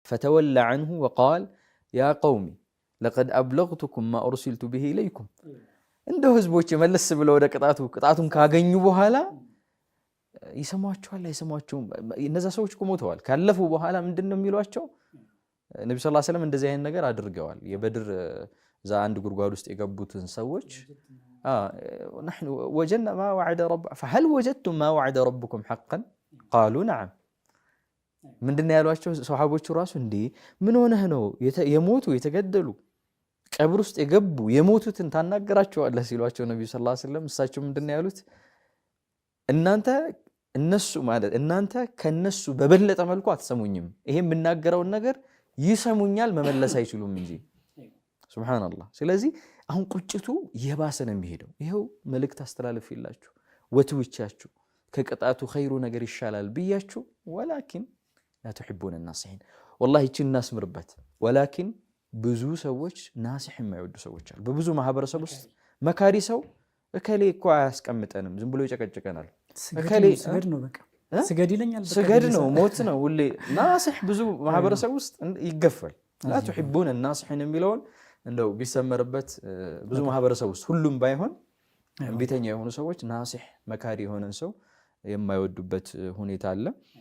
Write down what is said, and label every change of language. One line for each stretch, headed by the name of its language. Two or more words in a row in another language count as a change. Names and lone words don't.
Arabic: فتولى عنه وقال يا قوم لقد أبلغتكم ما أرسلت به إليكم
Amharic: እንደው ህዝቦች መለስ ብለው ወደ ቅጣቱን ካገኙ በኋላ ይሰማቸዋል አይሰማቸውም እነዛ ሰዎች ቆሞተዋል ካለፉ በኋላ ምንድነው የሚሏቸው ነብዩ
Arabic: صلى الله عليه وسلم
Amharic: እንደዚህ አይነት ነገር አድርገዋል የበድር ዛ አንድ ጉርጓድ ውስጥ የገቡትን ሰዎች
Arabic: نحن وجدنا ما وعد رب فهل وجدتم ما وعد ربكم حقا قالوا نعم
Amharic: ምንድነው ያሏቸው ሱሐቦቹ ራሱ እንዴ ምን ሆነህ ነው የሞቱ የተገደሉ ቀብር ውስጥ የገቡ የሞቱትን ታናገራቸዋለህ ሲሏቸው ነብዩ
Arabic: صلى الله عليه وسلم
Amharic: እሳቸው ምንድነው ያሉት እናንተ ከነሱ በበለጠ መልኩ አትሰሙኝም ይሄን የምናገረው ነገር ይሰሙኛል መመለስ አይችሉም እንጂ ሱብሃንአላህ ስለዚህ አሁን ቁጭቱ የባሰ ነው የሚሄደው ይሄው መልእክት አስተላልፍላችሁ ወትውቻችሁ ከቅጣቱ ኸይሩ ነገር ይሻላል ብያችሁ ወላኪን
Arabic: لا تحبون الناصحين والله
Amharic: እቺ እናስምርበት ወላኪን ብዙ ሰዎች ናሲህ የማይወዱ ሰዎች አሉ በብዙ ማህበረሰብ ውስጥ መካሪ ሰው እከሌ እኮ አያስቀምጠንም ዝም ብሎ ይጨቀጭቀናል እከሌ ስገድ ነው በቃ ስገድ ይለኛል ስገድ ነው ሞት ነው ሁሌ ናሲህ ብዙ ማህበረሰብ ውስጥ ይገፋል
Arabic: لا تحبون الناصحين
Amharic: የሚለውን እንደው ቢሰመርበት ብዙ ማህበረሰብ ውስጥ ሁሉም ባይሆን ቢተኛ የሆኑ ሰዎች ናሲህ መካሪ የሆነን ሰው የማይወዱበት ሁኔታ አለ